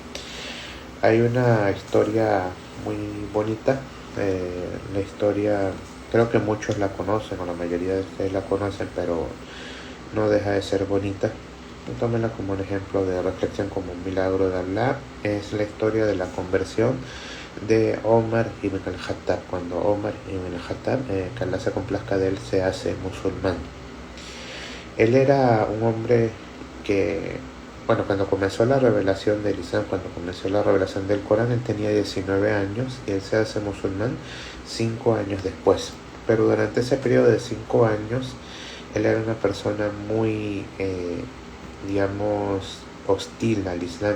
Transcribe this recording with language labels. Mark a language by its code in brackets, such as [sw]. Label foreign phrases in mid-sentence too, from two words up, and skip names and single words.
[es] Hay una historia muy bonita. La historia, creo que muchos la conocen, o la mayoría de ustedes la conocen, pero no deja de ser bonita. Tómenla como un ejemplo de reflexión, como un milagro de Allah. Es la historia de la conversión de Omar ibn al-Khattab, cuando Omar ibn al-Khattab, que Allah se complazca de él, se hace musulmán. Él era un hombre que, bueno, cuando comenzó la revelación del Islam, cuando comenzó la revelación del Corán, él tenía 19 años y él se hace musulmán 5 años después. Pero durante ese periodo de 5 años, él era una persona muy, digamos, hostil al Islam.